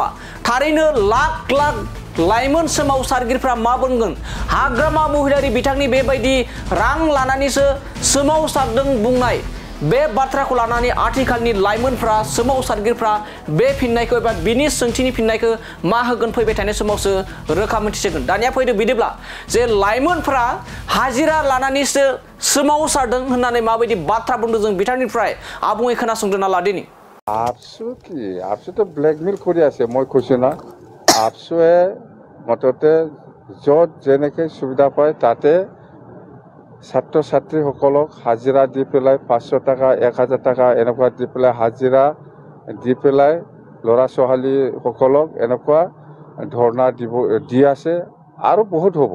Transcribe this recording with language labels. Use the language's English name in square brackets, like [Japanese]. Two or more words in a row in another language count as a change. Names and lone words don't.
[Bodo] थारैनो लाख लाख लाइमोन सोमावसारगिरिफ्रा मा बुंगोन हाग्रामा महिलारि बिथांनि बेबायदि रां लानानैसो सोमावसारदों बुंनाय बे बाथ्राखौ लानानै आथिखालनि लाइमोनफ्रा सोमावसारगिरिफ्रा बे फिननायखौ एबा बिनि सोंथिनि फिननायखौ मा होगोन फैबाय थानाय समावसो रोखा मिथिसिगोन। दानिया फैदो बिदिब्ला जे लाइमोनफ्रा हाजिरा लानानैसो सोमावसारदों होननानै माबायदि बाथ्रा बुंदों जों बिथांनिफ्राय आबुङै खोनासंदोंना लादिनि। [Assamese] আপসু তো ব্লেকমেইল কৰি আছে মই কৈছো না আপসুৱে মততে য'ত যেনেকৈ সুবিধা পায় তাতে ছাত্ৰ ছাত্ৰীসকলক হাজিৰা দি পেলাই 500 টকা 1000 টকা এনেকুৱা দি পেলাই হাজিৰা দি পেলাই ল'ৰা ছোৱালীসকলক এনেকুৱা ধৰ্ণা দি আছে আৰু বহুত হ'ব।